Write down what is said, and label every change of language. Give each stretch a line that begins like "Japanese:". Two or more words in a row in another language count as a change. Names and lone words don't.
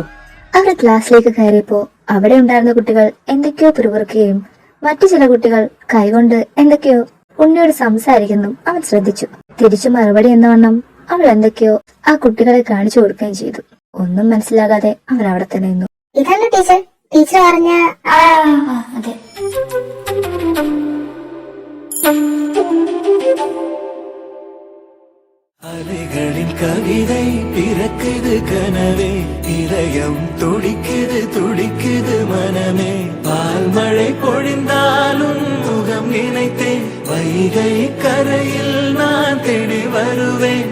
Malayalam: അവർ ക്ലാസ്സിലേക്ക് കയറിയപ്പോ അവിടെ ഉണ്ടായിരുന്ന കുട്ടികൾ എന്തൊക്കെയോ പിറുപിറുക്കുകയും മറ്റു ചില കുട്ടികൾ കൈകൊണ്ട് എന്തൊക്കെയോ ഉണ്ണിയോട് സംസാരിക്കുന്നു അവൻ ശ്രദ്ധിച്ചു. തിരിച്ചു മറുപടി എന്നവണ്ണം അവൾ എന്തൊക്കെയോ ആ കുട്ടികളെ കാണിച്ചു കൊടുക്കുകയും ചെയ്തു. ഒന്നും മനസ്സിലാകാതെ അവൻ അവിടെ തന്നെ നിന്നു. ഇതല്ല ടീച്ചർ, ടീച്ചർ പറഞ്ഞ അതെ.
Tamil: அலைகளின் கவிதை பிறக்குது கனவே, இதயம் துடிக்குது துடிக்குது மனமே. பால் மழை பொழிந்தாலும் முகம் நினைத்தேன், வைகை கரையில் நான் தேடி வருவேன்.